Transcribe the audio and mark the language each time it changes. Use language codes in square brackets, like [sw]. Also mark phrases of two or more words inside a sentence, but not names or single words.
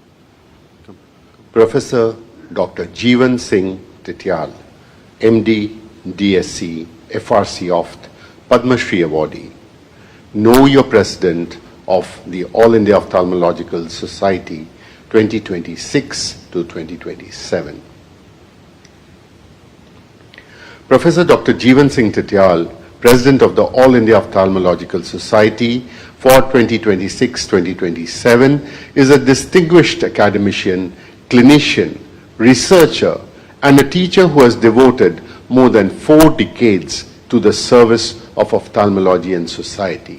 [en] Professor Dr. Jeevan Singh Tityal, MD, DSc, FRC Oft, Padma Shri awardee. Know your President of the All India Ophthalmological Society 2026 to 2027. Professor Dr. Jeevan Singh Tityal, President of the All India Ophthalmological Society for 2026-2027, is a distinguished academician, clinician, researcher, and a teacher who has devoted more than 4 decades to the service of ophthalmology and society.